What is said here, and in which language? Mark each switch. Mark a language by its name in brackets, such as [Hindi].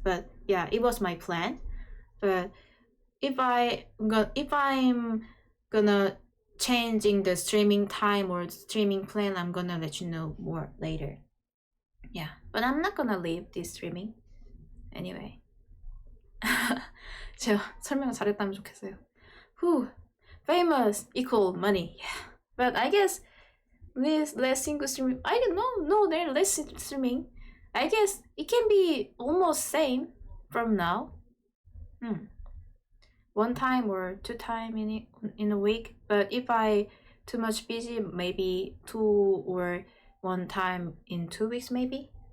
[English] But yeah, it was my plan. But if I'm gonna changing the streaming time or streaming plan, I'm gonna let you know more later. Yeah, but I'm not gonna leave this streaming anyway. [Korean] 제가 설명을 잘했다면 좋겠어요. [English] Famous equal money. Yeah, but I guess this less single streaming. I don't know. No, they're less streaming. I guess it can be almost same from now. One time or two time in a week. But if I too much busy, maybe 2 or 1 time in 2 weeks maybe.